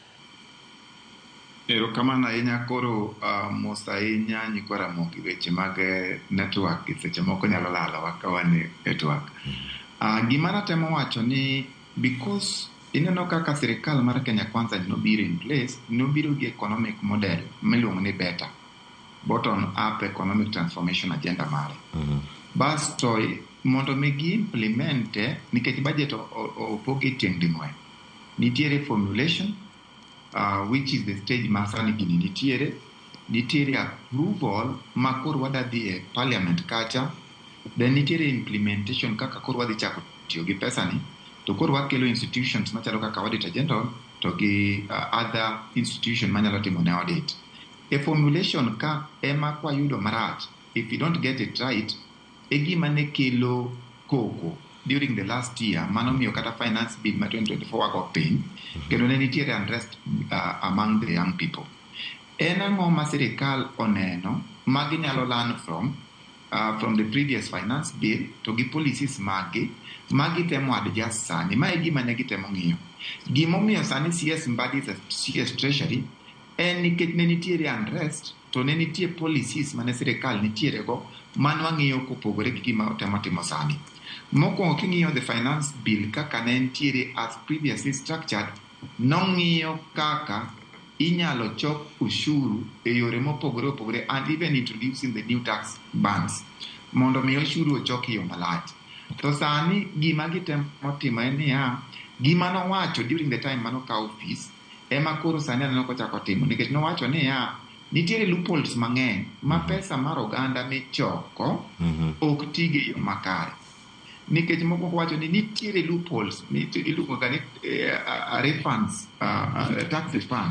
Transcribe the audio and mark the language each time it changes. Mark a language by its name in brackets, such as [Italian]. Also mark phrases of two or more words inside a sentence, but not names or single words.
[Luo (Kenya and Tanzania)] Erokamano ahinya koro mos ahinya nyikora moki weche mag network seche moko nyalo lalowa ka wan e network. Gima natemo wacho ni because ineno kaka sirikal mar Kenya Kwanza nobiro [English] in place, [Luo (Kenya and Tanzania)] nobiro gi [English] economic model [Luo (Kenya and Tanzania)] miluongo ni [English] better bottom up economic transformation agenda [Luo (Kenya and Tanzania)] mare. Basto mondo migi implemente nikech budget opogi tieng' ding'wen. Nitiere formulation [English] which is the stage [Luo (Kenya and Tanzania)] masani gini nitiere approval ma koro wadadhi e parliament kacha, then nitiere implementation kaka koro wadhi chako tiyo gi pesa ni to koro wakelo institutions machalo kaka [English] auditor general [Luo (Kenya and Tanzania)] to gi [English] other institution [Luo (Kenya and Tanzania)] manyalo timo ne audit. A formulation ka ema kwa yudo marach, [English] if you don't get it right, [Luo (Kenya and Tanzania)] gima ne kelo koko [English] during the last year, [Luo (Kenya and Tanzania)] mano miyo kata [English] finance bill [Luo (Kenya and Tanzania)] ma 2024 wako piny, kendo ne nitiere [English] unrest among the young people. [Luo (Kenya and Tanzania)] En ang'o ma sirikal oneno ma ginyalo [English] learn from the previous finance bill [Luo (Kenya and Tanzania)] to gi policies magi temo adjust sani. Ma e gima ne gitemo ng'iyo. Gimomiyo sani CS Mbadi CS Treasury en nikech ne nitiere unrest to ne nitie policies mane sirikal nitiere go mano ang'iyo kopogore gi gima otemo timo sani. Mokwongo king'iyo [English] the finance bill [Luo (Kenya and Tanzania)] kaka ne nitiere [English] as previously structured, [Luo (Kenya and Tanzania)] nong'iyo kaka inyalo chok ushuru e yore mopogore opogore [English] and even introducing the new tax bands [Luo (Kenya and Tanzania)] mondo mi ushuru ochok e yo malach. To sani gima gitemo timo en niya, gima nowacho [English] during the time [Luo (Kenya and Tanzania)] mano ka office ema koro sani aneno kochako timo, nikech nowacho niya nitiere loopholes mang'eny ma pesa mar oganda michoko ok tige yo makare. Nikech mokwongo wacho ni nitiere loopholes iluongo ga ni refunds, [English] tax refunds.